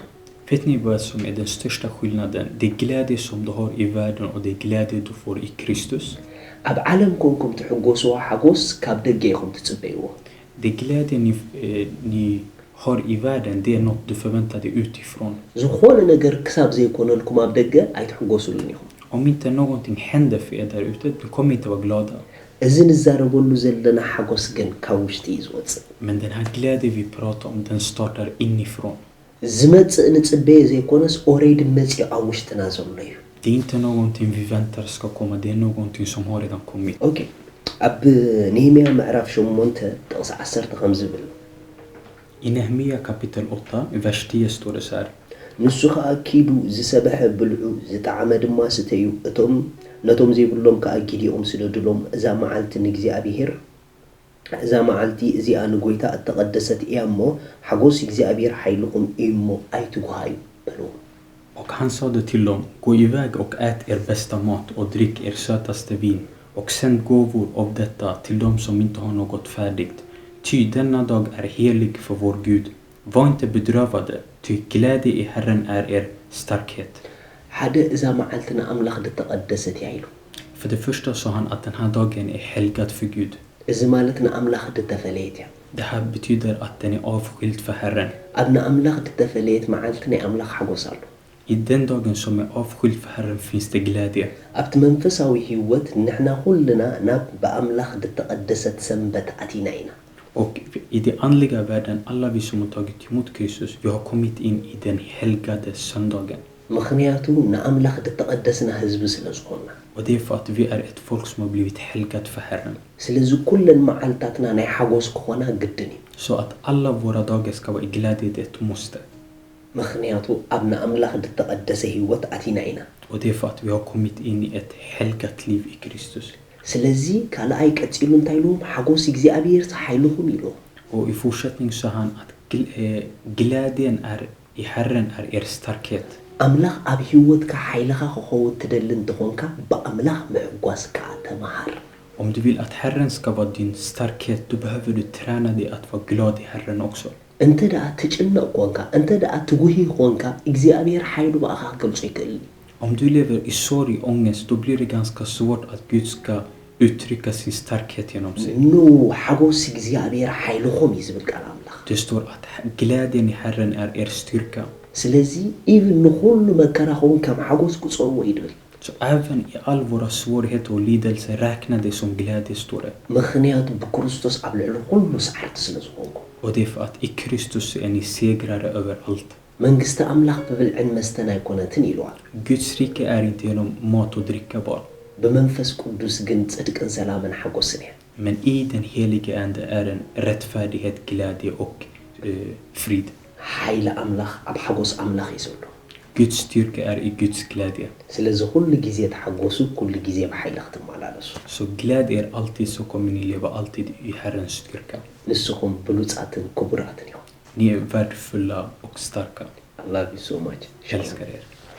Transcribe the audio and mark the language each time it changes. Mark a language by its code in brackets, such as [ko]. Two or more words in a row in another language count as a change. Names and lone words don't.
[sv] Vet ni vad som är den största skillnaden? Det glädje som du har i världen och det glädje du får i Kristus. [ti] ኣብ ዓለም ኮንኩም ትሕጎስዎ ሓጎስ ካብ ደገ ኢኹም ትጽበይዎ። [sv] Det glädje ni har i världen, det är något du förväntar dig utifrån. [ti] ዝኾነ ነገር ክሳብ ዘይኮነልኩም ኣብ ደገ ኣይትሕጎሱሉን ኢኹም። [sv] Om inte någonting händer för er där ute, du kommer inte vara glada. [ti] እዚ ንዛረበሉ ዘለና ሓጎስ ግን ካብ ውሽጢ እዩ ዝወፅእ። [sv] Men den här glädjen vi pratar om, den startar inifrån. [ti] ዝመጽእ ንጽበየ ዘይኮነስ ኦሬዲ መጺኡ ኣብ ውሽጥና ዘሎ እዩ። [sv] Det är inte någonting vi väntar ska komma, det är någonting som har redan kommit. [ti] ኦኬ ኣብ ነህምያ ምዕራፍ 8 ጥቕሲ 10 ከም ዝብል [sv] I Nehemia kapitel 8, i vers 10 står det så här. [ti] ንሱ ከዓ ኪዱ ዝሰበሐ ብልዑ ዝጣዕመ ድማ ስተዩ ነቶም ዘይብሎም ከዓ ጊዲኦም ስለድሎም እዛ መዓልቲ ንእግዚአብሔር እዛ መዓልቲ እዚኣ ንጎይታ እተቐደሰት እያ እሞ ሓጎስ እግዚአብሔር ኃይልኩም እዩ እሞ ኣይትጓሃዩ በልዎም። [sv] Och han sade till dem, gå iväg och ät er bästa mat och drick er sötaste vin och sänd gåvor av detta till dem som inte har något färdigt. Ty denna dag är helig för vår Gud. Var inte bedrövade, ty glädje i Herren är er starkhet. [ti] ሓደ እዛ መዓልትና ኣምላኽ ድተቐደሰት እያ ኢሉ። [sv] För det första sa han att den här dagen är helgad för Gud. [ti] እዚ ማለት ንኣምላኽ ድተፈለየት እያ። [sv] Det här betyder att den är avskild för Herren. [ti] ኣብ ንኣምላኽ ድተፈለየት መዓልቲ ናይ ኣምላኽ ሓጎስ ኣሎ። [sv] I den dagen som är avskild för Herren finns det glädje. [ti] ኣብቲ መንፈሳዊ ህይወት ንሕና ኩልና ናብ ብኣምላኽ ድተቐደሰት ሰንበት ኣቲና ኢና። [sv] Och i den andliga världen, alla vi som har tagit emot Kristus, vi har kommit in i den helgade söndagen. [ti] ምክንያቱ ንኣምላኽ ድተቐደስና ህዝቢ ስለ ዝኾንና። [sv] Och det är för att vi är ett folk som har blivit helgat för Herren. [ti] ስለዚ ኩለን መዓልታትና ናይ ሓጎስ ክኾና ግድን እዩ። [sv] Så att alla våra dagar ska vara i glädje, det är ett måste. [ti] ምክንያቱ ኣብ ንኣምላኽ ድተቐደሰ ህይወት ኣቲና ኢና። [sv] Och det är för att vi har kommit in i ett helgat liv i Kristus. [ti] ስለዚ ካልኣይ ቀፂሉ እንታይ ኢሉም ሓጎስ እግዚኣብሔር ሓይልኩም ኢሉም። [sv] Och i fortsättning sa han att glädjen är i Herren är er starkhet. [ti] ኣምላኽ ኣብ ህይወትካ ሓይልኻ ክኸውን ትደሊ እንትኾንካ ብኣምላኽ ምዕጓስ ከዓ ተመሃር። [sv] Om du vill att Herren ska vara din starkhet, då behöver du träna dig att vara glad i Herren också. [ti] እንተ ደኣ ትጭነቕ ኮንካ እንተ ደኣ ትጉሂ ኮንካ እግዚኣብሔር ሓይሉ በኣኻ ክገልጾ ይክእል። [sv] Om du lever i sorg och ångest, då blir det ganska svårt att Gud ska uttrycka sin starkhet genom sig. [ti] ኑ ሓጎስ እግዚኣብሔር ሓይልኩም እዩ ዝብል ቃል ኣምላኽ። [sv] Det står att glädjen i Herren är er styrka. [ti] ስለዚ ኢቭን ንኩሉ መከራኹም ከም ሓጎስ ቁፀርዎ ይድብል። [sv] Så även i all våra svårigheter och lidelser, räkna det som glädje, står det. [ti] ምክንያቱ ብክርስቶስ ኣብ ልዕሊ ኩሉ ሰዓርቲ ስለ ዝኾንኩ። [sv] Och det är för att i Kristus är ni segrare över allt. [ti] መንግስቲ ኣምላኽ ብብልዕን መስተን ኣይኮነትን ኢልዋል። [sv] Guds rike är inte genom mat och dricka bara. [ti] ብመንፈስ ቅዱስ ግን ጽድቅን ሰላምን ሓጎስን እያ። [sv] Men i den helige ande är en rättfärdighet, glädje och frid. [ti] ሓይሊ ኣምላኽ ኣብ ሓጎስ ኣምላኽ እዩ ዘሎ። [sv] Guds styrka är i Guds glädje. [ti] ስለዚ ኩሉ ግዜ ተሓጎሱ ኩሉ ግዜ ብሓይሊ ክትመላለሱ። [sv] Så gläd er alltid, så kommer ni leva alltid i Herrens styrka. [ti] ንስኹም ብሉጻትን ክቡራትን ኢኹም። [sv] Ni är värdefulla och starka. [en] I love you so much. [sv] Jag älskar er.